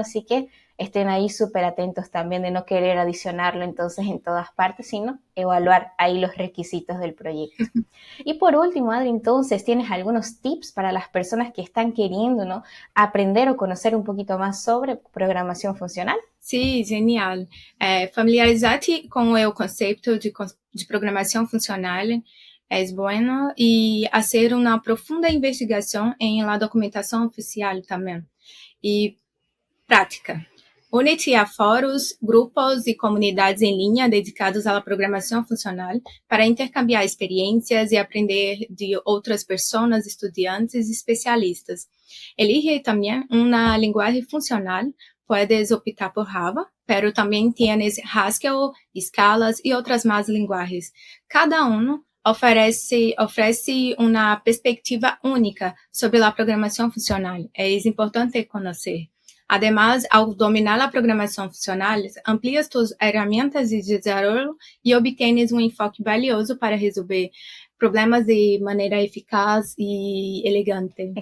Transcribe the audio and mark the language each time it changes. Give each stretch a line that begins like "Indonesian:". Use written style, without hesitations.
Spanish: Así que estén ahí súper atentos también de no querer adicionarlo entonces en todas partes, sino evaluar ahí los requisitos del proyecto. Y por último, Adri, entonces, ¿tienes algunos tips para las personas que están queriendo, ¿no? aprender o conocer un poquito más sobre programación funcional?
Portuguese: Sim, genial. Familiarizar-te com o conceito de programação funcional é bueno e fazer uma profunda investigação em la documentação oficial também. E prática. Une-te a fóruns, grupos e comunidades em linha dedicados à programação funcional para intercambiar experiências e aprender de outras pessoas, estudantes e especialistas. Elige também uma linguagem funcional.
Spanish: Puedes optar por Java, pero también tienes Haskell, Scala y otras más lenguajes. Cada uno ofrece una perspectiva única sobre la programación funcional. Es importante conocer. Además, al dominar la programación funcional, amplias tus herramientas de desarrollo y obtienes un enfoque valioso para resolver problemas de manera eficaz y elegante.